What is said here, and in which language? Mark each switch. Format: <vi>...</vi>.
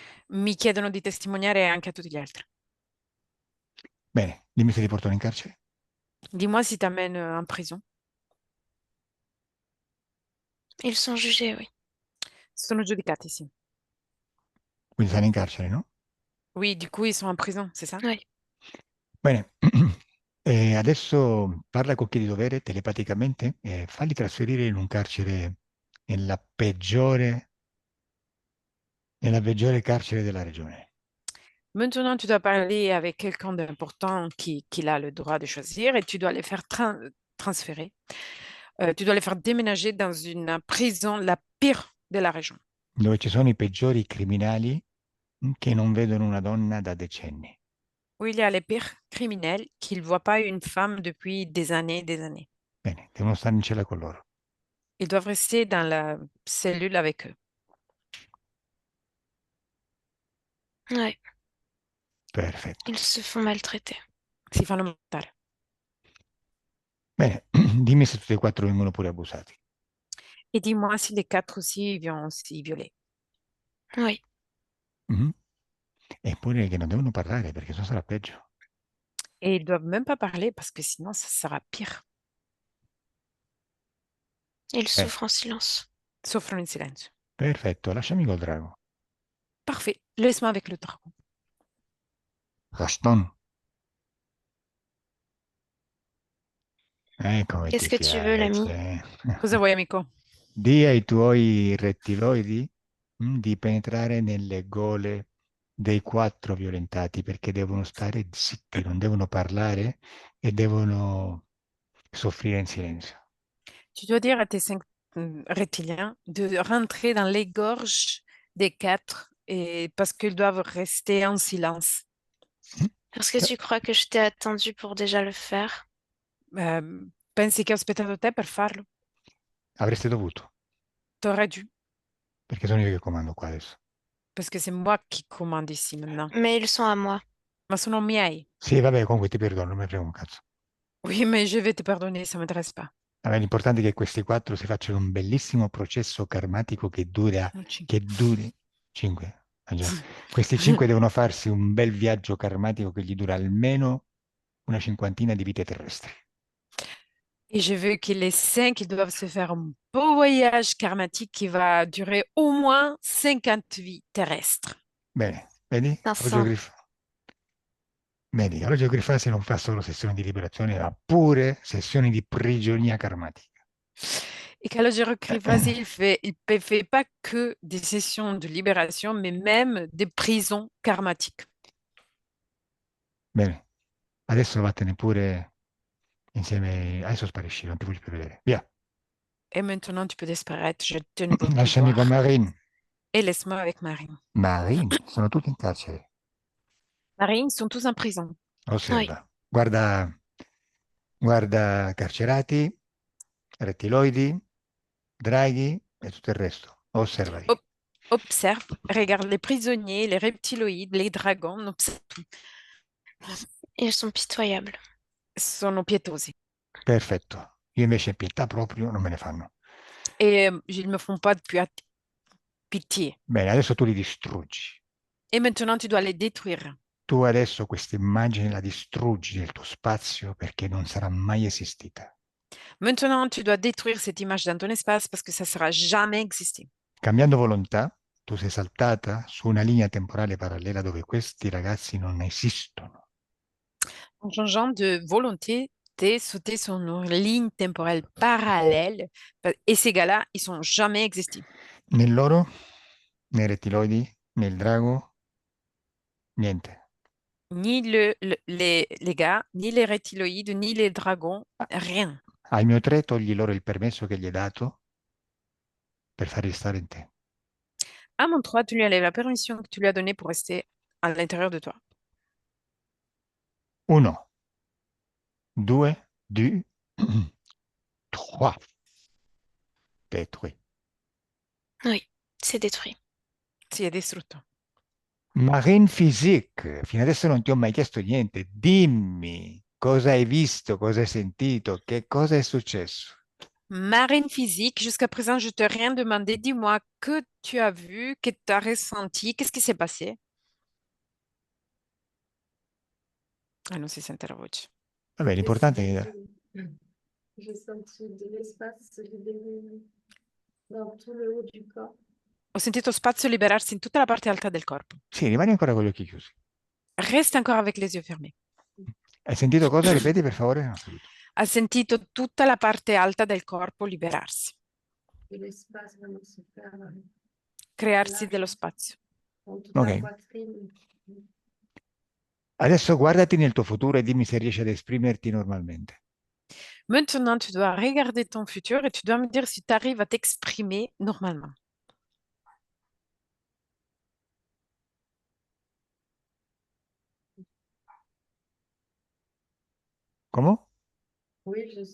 <it>Mi chiedono di testimoniare anche a tutti gli altri. Bene, dimmi se ti portano in carcere.</it> <fr>Dis-moi si t'amènes en prison. Ils sont jugés, oui.</fr> <it>Sono giudicati, sì. Quindi stanno in carcere, no?</it> <fr>Oui, du coup, ils sont en prison, c'est ça? Oui.</fr> <it>Bene, e adesso parla con chi di dovere telepaticamente e falli trasferire in un carcere nella peggiore carcere della regione.</it> <fr>Maintenant, tu dois parler avec quelqu'un d'important qui a le droit de choisir et tu dois les faire transférer. Tu dois les faire déménager dans une prison la pire de la région,</fr> <it>Dove ci sono i peggiori criminali che non vedono una donna da decenni.</it> <fr>où il y a les pires criminels qui ne voient pas une femme depuis des années et des années.</fr> <it>Bene, devono stare in cella con loro.</it> <fr>Ils doivent rester dans la cellule avec eux. Ouais.</fr> <it>Perfetto.</it> <fr>Ils se font maltraiter.</fr> <it>Si fanno maltrattare. Bene, dimmi se tutti e quattro vengono pure abusati.</it> <fr>Et dis-moi si les quatre aussi viennent aussi violer. Oui. Mhm.</fr> <it>Eppure che non devono parlare perché sennò sarà peggio.</it> <fr>Et ils doivent même pas parler parce que sinon, ça sera pire. Ils souffrent en silence.</fr> <it>Soffrono in silenzio. Perfetto, lasciami col drago.</it> <fr>Parfait. Laisse-moi avec le dragon. Gaston.</fr> <it>Come</it> <fr>Qu'est-ce</fr> <it>ti</it> <fr>que tu veux, l'ami?</fr> <it>piace. Cosa vuoi, amico? Di ai tuoi rettiloidi di penetrare nelle gole dei quattro violentati perché devono stare zitti, non devono parlare e devono soffrire in silenzio.</it> <fr>Tu dois dire à tes cinq reptiliens de rentrer dans les gorges des quatre et parce qu'ils doivent rester en silence. Est-ce que tu crois que je t'ai attendu pour déjà le faire?</fr> <it>Pensi che ho aspettato te per farlo? Avreste dovuto,</it> <fr>T'aurais dû,</fr> <it>perché sono io che comando qua adesso.</it> <fr>parce que c'est moi qui commande ici maintenant. Mais ils sont à moi.</fr> <it>Ma sono miei. Sì, vabbè, comunque ti perdono, non mi frega un cazzo.</it> <fr>Oui, mais je vais te pardonner, ça m'intéresse pas.</fr> <it>Vabbè, l'importante è che questi quattro si facciano un bellissimo processo karmatico Sono cinque. che duri cinque. Ah, già. Questi cinque devono farsi un bel viaggio karmatico che gli dura almeno una cinquantina di vite terrestri.</it> <fr>Et je veux que les cinq ils doivent se faire un beau voyage karmatique qui va durer au moins 50 vies terrestres.</fr> <it>Bene, vedi? Vincent, Vedi, Orologio Grifasi non fa solo sessioni di liberazione, ma pure sessioni di prigionia karmatica.</it> <fr>Et Calogero Krivasi, il fait pas que des sessions de libération, mais même des prisons karmatiques.</fr> <it>Bene, adesso vattene pure insieme. Adesso sparisci, non ti voglio più vedere. Via,</it> <fr>Et maintenant, tu peux disparaître, je te ne veux plus</fr> <it>lasciami con</it> <fr>voir. Marine. Et laisse-moi avec Marine.</fr> <it>Marine, sono tutti in carcere.</it> <fr>Marine, ils sont tous en prison. oui.</fr> <it>Osserva, guarda carcerati, rettiloidi, draghi e tutto il resto. Osservali.</it> <fr>Ob- Observe, regarde les prisonniers, les reptiloïdes, les dragons, observe tout. Ils sont pitoyables.</fr> <it>Sono pietosi. Perfetto. Io invece pietà proprio non me ne fanno.</it> <fr>Et ils me font pas de pitié.</fr> <it>Bene, adesso tu li distruggi.</it> <fr>Et maintenant, tu dois les détruire.</fr> <it>Tu adesso questa immagine la distruggi nel tuo spazio perché non sarà mai esistita.</it> <fr>Maintenant, tu dois détruire cette image dans ton espace parce que ça ne sera jamais existé.</fr> <it>Cambiando volontà, tu sei saltata su una linea temporale parallela dove questi ragazzi non esistono.</it> <fr>En changeant de volonté, t'es sauté sur une ligne temporelle parallèle et ces gars-là, ils sont jamais existés.</fr> <it>Né loro, né rettiloidi, né il drago, niente.</it> <fr>Ni les gars, ni les reptiloïdes, ni les dragons, rien.</fr> <it>Al mio 3 togli loro il permesso che gli hai dato per farli stare in te.</it> <fr>À mon 3, tu lui enlèves la permission que tu lui as donnée pour rester à l'intérieur de toi. 1, 2, 2, 3. Détruit. Oui, c'est détruit.</fr> <it>Si è distrutto. Marine Physique, fino adesso non ti ho mai chiesto niente. Dimmi cosa hai visto, cosa hai sentito, che cosa è successo.</it> <fr>Marine physique, jusqu'à présent, je t'ai rien demandé. Dis-moi que tu as vu, que tu as ressenti, qu'est-ce qui s'est passé?</fr> <it>Ah non, si sente la voce. Vabbè, l'importante è che</it> <fr>J'ai senti de l'espace se libérer dans tout le haut du corps.</fr> <it>Ho sentito spazio liberarsi in tutta la parte alta del corpo. sì, rimani ancora con gli occhi chiusi.</it> <fr>Reste encore avec les yeux fermés.</fr> <it>Hai sentito cosa? Ripeti per favore? Non ho capito. Ha sentito tutta la parte alta del corpo liberarsi,</it> <fr>Et l'espace vraiment se faire</fr> <it>crearsi dello spazio.</it> <fr>dans toute Ok. la poitrine.</fr> <it>Adesso guardati nel tuo futuro e dimmi se riesci ad esprimerti normalmente.</it> <fr>Maintenant, tu dois regarder ton futur et tu dois me dire si tu arrives à t'exprimer normalement.</fr> <it>Come?</it> <fr>Oui,</fr>